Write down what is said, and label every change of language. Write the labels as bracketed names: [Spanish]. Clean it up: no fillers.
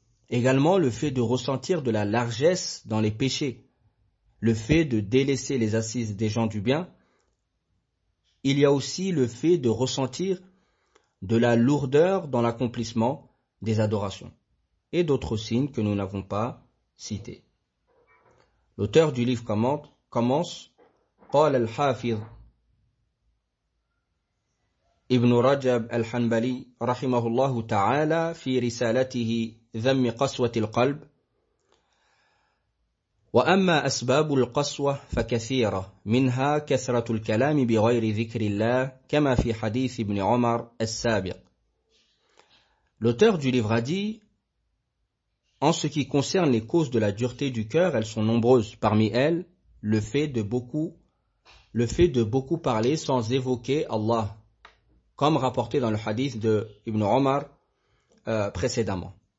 [French] Également le fait de ressentir de la largesse dans les péchés, le fait de délaisser les assises des gens du bien. Il y a aussi le fait de ressentir de la lourdeur dans l'accomplissement des adorations et d'autres signes que nous n'avons pas cités. L'auteur du livre commence [Arabic] قال الحافظ ابن رجب الحنبلي رحمه الله تعالى في رسالته ذم قسوة القلب وأما أسباب القسوة فكثيرة منها كثرة الكلام بغير ذكر الله كما في حديث ابن عمر السابق. [French] L'auteur du livre a dit: en ce qui concerne les causes de la dureté du cœur, elles sont nombreuses. Parmi elles, le fait de beaucoup parler sans évoquer Allah, comme rapporté dans le hadith de Ibn Omar précédemment.